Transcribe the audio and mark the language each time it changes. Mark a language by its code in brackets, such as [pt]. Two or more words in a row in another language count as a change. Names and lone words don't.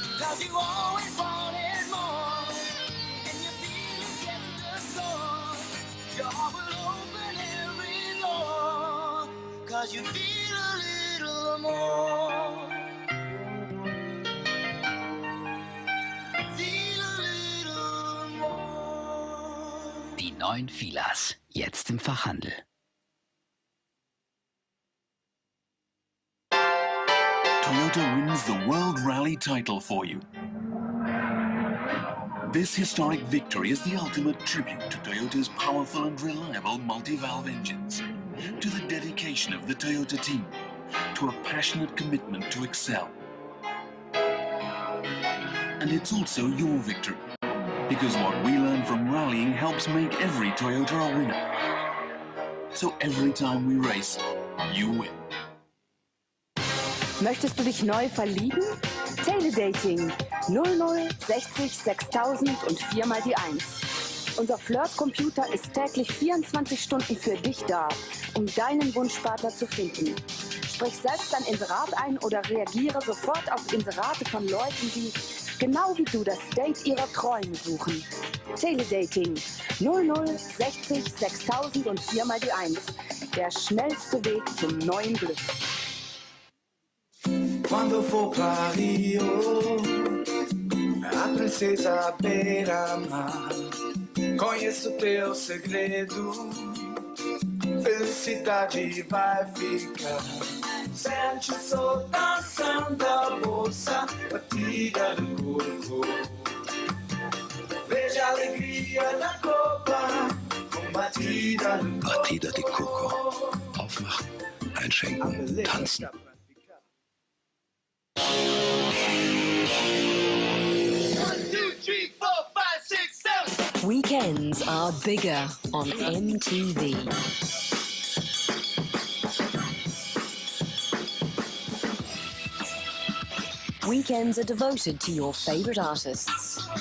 [en] 'cause you always wanted more, and your feelings get the score. Your heart will open every door, 'cause you feel a little more. Feel a little more. [de] Die neuen Filas, jetzt im Fachhandel. [en] Toyota wins the World Rally title for you. This historic victory is the ultimate tribute to Toyota's powerful and reliable multi-valve engines, to the dedication of the Toyota team, to a passionate commitment to excel. And it's also your victory, because what we learn from rallying helps make every Toyota a winner. So every time we race, you win. [de] Möchtest du dich neu verlieben? Teledating 00 60 6000 und 4 mal die 1. Unser Flirt-Computer ist täglich 24 Stunden für dich da, um deinen Wunschpartner zu finden. Sprich selbst ein Inserat ein oder reagiere sofort auf Inserate von Leuten, die genau wie du das Date ihrer Träume suchen. Teledating 00 60 6000 und 4 mal die 1. Der schnellste Weg zum neuen Glück. [pt] Quando for pra Rio, a princesa beira-mar, conheço teu segredo, felicidade vai ficar. Sente o sol dançando a bolsa, batida do corpo. Veja a alegria da copa, com batida do corpo. Batida de Coco. [de] Aufmachen, einschenken, tanzen. [en] Weekends are bigger on MTV. Weekends are devoted to your favorite artists.